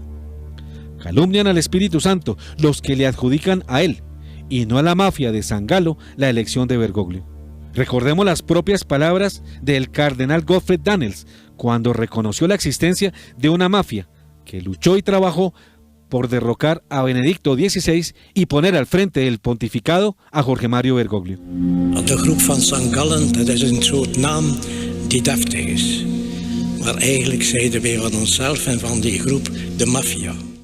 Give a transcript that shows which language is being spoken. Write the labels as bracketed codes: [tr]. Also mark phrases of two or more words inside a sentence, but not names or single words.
[es] Calumnian al Espíritu Santo los que le adjudican a él, y no a la mafia de San Galo, la elección de Bergoglio. Recordemos las propias palabras del cardenal Gottfried Daniels cuando reconoció la existencia de una mafia que luchó y trabajó por derrocar a Benedicto XVI y poner al frente del pontificado a Jorge Mario Bergoglio. [nl] De groep van St. Gallen, dat is een soort naam die deftig is. Maar eigenlijk zeiden wij van onszelf en van die groep de maffia.